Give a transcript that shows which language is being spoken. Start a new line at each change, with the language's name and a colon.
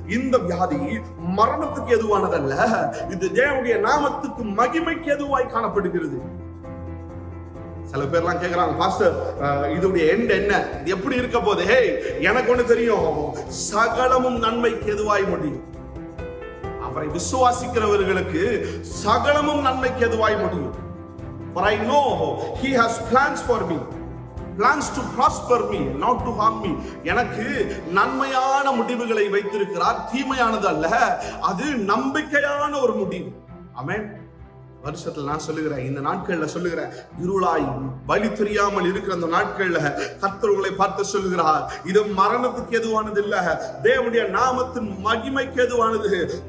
Tamil: இந்த வியாதி மரணத்துக்கு எதுவானதல்ல, இது தேவனுடைய நாமத்துக்கு மகிமைக்கு எதுவாய் காணப்படுகிறது. சில பேர்லாம் கேட்கிறாங்க, பாஸ்டர் இதோடைய எண்ட் என்ன, இது எப்படி இருக்க போது? ஹே, எனக்கு ஒண்ணு தெரியும், சகலமும் நன்மைக்கு எதுவாய் முடியும். அவரை விசுவாசிக்கிறவர்களுக்கு சகலமும் நன்மைக்கு எதுவாய் முடியும்.
English: For I know he has plans for me, plans to prosper me, not to harm me.
Tamil: எனக்கு நன்மையான முடிவுகளை வைத்திருக்கிறார், தீமையானது அல்ல. அது நம்பிக்கையான ஒரு முடிவு. ஆமென். வருஷத்துல நான் சொல்லுகிறேன், இந்த நாட்கள்ல சொல்லுகிறேன், இருளாய் வழி தெரியாமல் இருக்கிற அந்த நாட்கள்ல கர்த்தர் உங்களை பார்த்து சொல்லுகிறார், இது மரணத்துக்கு எதுவானது இல்ல, தேவனுடைய நாமத்தின் மகிமைக்கு எதுவானது.